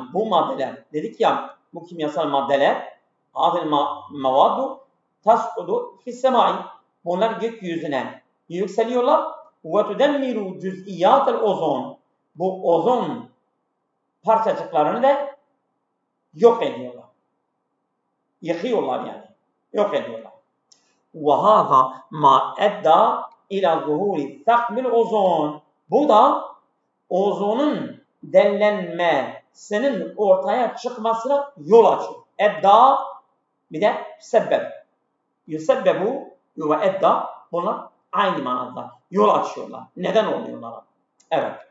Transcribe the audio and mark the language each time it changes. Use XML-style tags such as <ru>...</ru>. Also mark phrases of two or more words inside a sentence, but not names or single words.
<tr>Bu maddeler, dedik ya, bu kimyasal maddeler,</tr> <ar>هذه المواد تصعد في السماء.</ar> <tr>Bunlar gökyüzüne yükseliyorlar.</tr> <ar>وتدمر جزيئات الأوزون.</ar> <tr>Bu ozon parçacıklarını da yok ediyorlar. Yıkıyorlar yani. Yok ediyorlar.</tr> <ar>وَهَذَا مَا اَدَّى اِلَى ظُهُورِ ثَقْبِ الْاozon.</ar> <tr>Bu da ozonun dellenmesinin ortaya çıkmasına yol açıyor. Edda bir de sebep.</tr> <ar>يسبب وأدى,</ar> <tr>bunlar aynı manada. Yol açıyorlar. Neden oluyorlar? Evet.</tr>